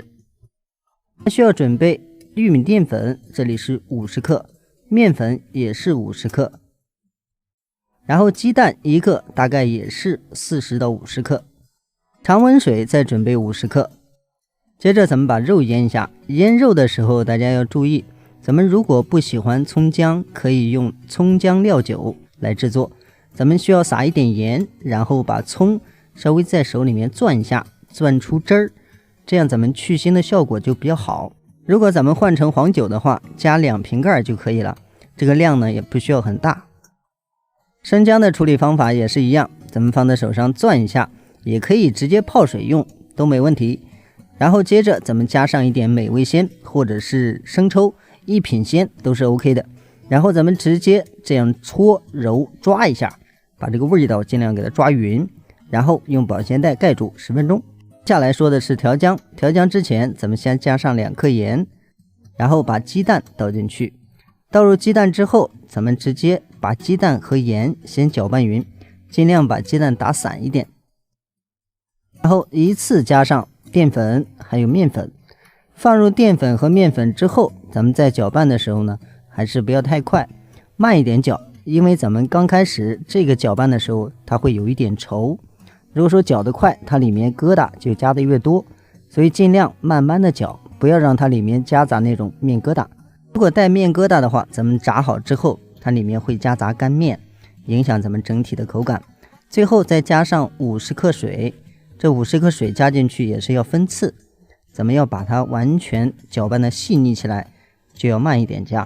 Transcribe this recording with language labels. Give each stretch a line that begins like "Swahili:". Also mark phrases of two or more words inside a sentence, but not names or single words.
Chinese: 需要準備玉米澱粉，這裡是50克，麵粉也是50克，然後雞蛋1個，大概也是40到50克，常溫水再準備50克。接着咱們把肉醃一下，醃肉的时候大家要注意，咱們如果不喜歡蔥薑，可以用蔥薑料酒來制作。咱們需要撒一點鹽，然後把蔥稍微在手裡面攥一下，攥出汁兒，這樣咱們去腥的效果就比較好。如果咱們換成黄酒的話，加2瓶蓋就可以了，這個量呢也不需要很大。生薑的處理方法也是一樣，咱們放在手上攥一下，也可以直接泡水用，都没問題。然後接着咱們加上一點美味鮮或者是生抽，1品鲜都是 OK 的。然後咱們直接這樣搓揉抓一下，把這個味道盡量給它抓匀，然後用保鮮袋蓋住10分鐘。接下來說的是調薑，調薑之前咱們先加上2克鹽，然後把雞蛋倒進去。倒入雞蛋之後，咱們直接把雞蛋和鹽先搅拌匀，盡量把雞蛋打散一點，然後一次加上澱粉還有麵粉。放入澱粉和面粉之後，咱們在搅拌的時候呢，還是不要太快，慢一點攪，因為咱們剛開始這個攪拌的時候它會有一點稠，如果說攪得快，它裡面疙瘩就加的越多，所以盡量慢慢的攪，不要讓它裡面夾雜那種面疙瘩。如果带面疙瘩的話，咱們炸好之後它裡面會夾雜乾面，影響咱們整體的口感。最後再加上50克水，這50克水加進去也是要分次，咱們要把它完全搅拌的細膩起來，就要慢一點加。